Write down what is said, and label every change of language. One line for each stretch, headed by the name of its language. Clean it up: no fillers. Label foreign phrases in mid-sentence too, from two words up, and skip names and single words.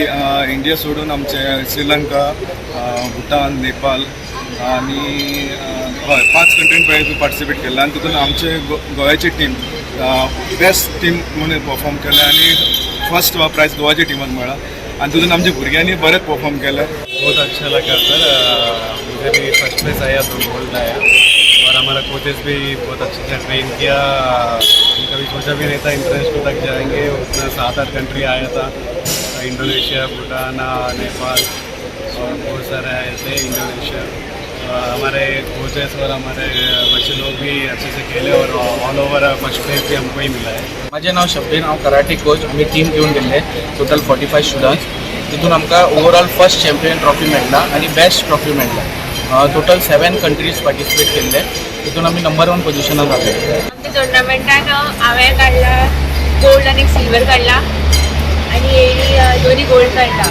Konkani: इंडिया सोडून आमचे श्रीलंका, भूटान, नेपाळ आनी 5 कंट्रीन पार्टिसिपेट केल्ले आनी तितून आमचे गोव्याची टीम
English: best team
Konkani: म्हणून परफॉर्म केले आनी
English: first prize
Konkani: गोवाच्या टीमान मेळ्ळा आनी तितून आमच्या भुरग्यांनी बरें परफॉर्म केलें.
Hindi: बहुत अच्छा लगा सर, मुझे भी
English: first place
Hindi: आया तो गोल्ड आया और हमारा कोचेस भी बहुत अच्छे से ट्रेन किया. कभी सोचा भी नहीं था इंटरनेशनल तक जाएंगे. उतना 7-8 कंट्री आया था, इंडोनेशिया, भूटान, नेपाल और बहुत सारे आए थे इंडोनेशिया. हमारे कोचेस और हमारे बच्चे लोग भी अच्छे से खेले और
English: all over first place
Hindi: भी हमको ही मिला है.
Konkani: माझे नाव शब्बीर, हांव कराटे कोच. आमी टीम घेवन गेल्ले
English: total 45 students.
Konkani: तितून आमकां
English: overall first champion trophy
Konkani: मेळ्ळा आनी
English: best trophy
Konkani: मेळ्ळा.
English: total 7 countries
Konkani: पार्टिसिपेट केल्ले. तितून आमी नंबर 1 पोजिशनार जाले. आमच्या टुर्नामेंटान हांवें काडला गोल्ड आनी सिल्वर काडला आनी दोन्ही गोल्ड काडला.